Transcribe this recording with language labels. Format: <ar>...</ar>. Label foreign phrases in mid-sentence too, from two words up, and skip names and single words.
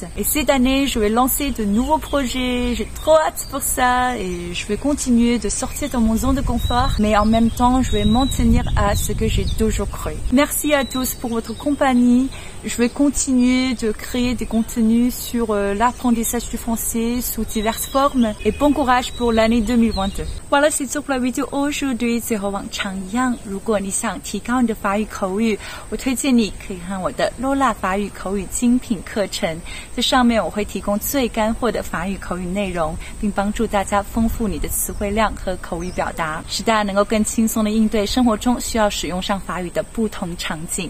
<fr>Et cette année, je vais lancer de nouveaux projets, j'ai trop hâte pour ça et je vais continuer de sortir de mon zone de confort, mais en même temps, je vais m'en tenir à ce que j'ai toujours cru. Merci à tous pour votre compagnie. Je vais continuer de créer des contenus sur l'apprentissage du français sous diverses formes et bon courage pour l'année 2022. Voilà, c'est tout pour la vidéo aujourd'hui。</fr> <zh>最后往常一样，如果你想提高你的法语口语，我推荐你可以看我的 Lola 法语口语精品课程。在上面我会提供最干货的法语口语内容，并帮助大家丰富你的词汇量和口语表达，使大家能够更轻松地应对生活中需要使用上法语的不同场景。</zh>